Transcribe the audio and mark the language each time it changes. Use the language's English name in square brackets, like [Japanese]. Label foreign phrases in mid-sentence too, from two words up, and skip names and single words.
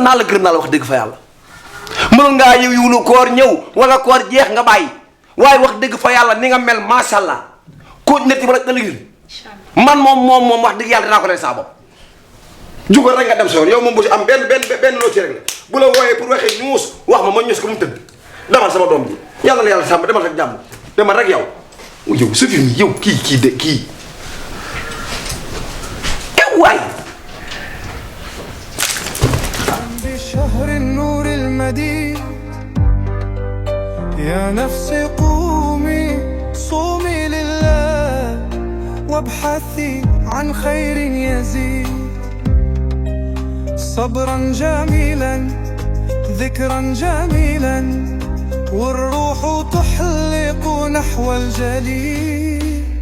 [Wolof] naa la gërëm naa la wax dëgg fa yàlla mënoon ngaa yiwlu koor ñëw wala koor jeex nga bàyyi waaye wax dëgg fa yàlla ni nga mel [Arabic] ما شاء الله [Wolof] ko nit yi ba nag ëllëg man moom wax dëgg yàlla dinaa ko leen saa bopp jugal rek nga dem sa yoon yow moom bu si am benn loo ci rek la bu la wooyee pour waxee ñuus wax ma ñuus ko mu tëdd demal sama doom ji yàlla na yàlla sàmm demal rek jàmm demal rek yow sa fi mi yow kii waay [Arabic] بشهر النور المديد يا نفسي قومي صومي لله وابحثي عن خير يزيد صبرا جميلا ذكرا جميلا والروح تحلق نحو الجليل